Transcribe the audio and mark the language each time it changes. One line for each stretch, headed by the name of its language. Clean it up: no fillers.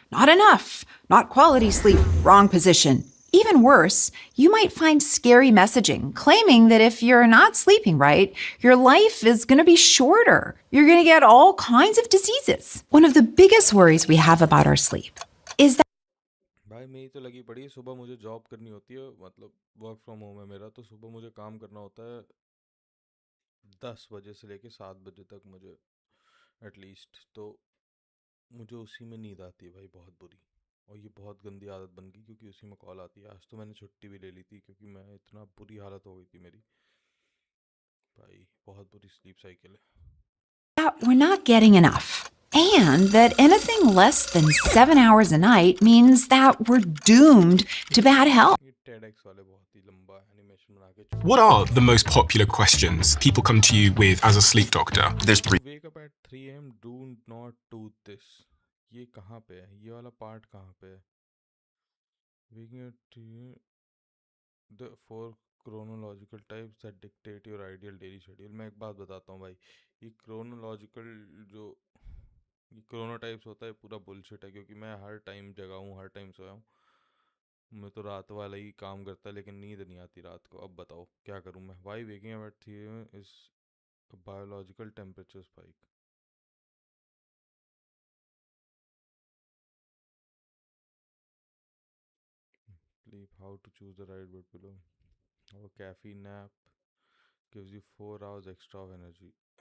English: Not enough, not quality sleep, wrong position. Even worse, you might find scary messaging claiming that if you're not sleeping right, your life is going to be shorter. You're going to get all kinds of diseases. One of the biggest worries we have about our sleep is that
Hindi: भाई मेरी तो लगी पड़ी है, सुबह मुझे job करनी होती है, मतलब वर्क फ्रॉम होम है मेरा, तो सुबह मुझे काम करना होता है 10 बजे से लेके 7 बजे तक मुझे एटलीस्ट, तो मुझे उसी में नींद आती है भाई बहुत बुरी, और ये बहुत गंदी आदत बन गई क्योंकि उसी में कॉल आती है। आज तो मैंने छुट्टी भी ले ली थी क्योंकि मैं इतना बुरी हालत हो गई थी मेरी भाई, बहुत बुरी स्लीप साइकिल है।
English: we're not getting enough. And that anything less than 7 hours a night means that we're doomed to bad health.
Hindi: ये 10 TEDx वाले बहुत ही लंबा एनिमेशन बना के
English: What are the most popular questions people come to you with as a sleep doctor? There's wake up at 3 a.m. do not do this.
Hindi: ये कहाँ पे है? ये वाला पार्ट कहाँ पे है?
English: Waking at 3 the 4 chronological types that dictate your ideal daily schedule.
Hindi: मैं एक बात बताता हूँ भाई, ये chronological जो ये chronotypes होता है पूरा bullshit है, क्योंकि मैं हर टाइम जगा हूँ, हर टाइम सोया हूँ। मैं तो रात वाला ही काम करता, लेकिन नींद नहीं आती रात को। अब बताओ क्या करूँ मैं?
English: Why waking up at 3 a.m. is a biological temperature spike. Sleep, how to choose the right bed pillow. Have a caffeine nap gives you 4 hours extra of energy.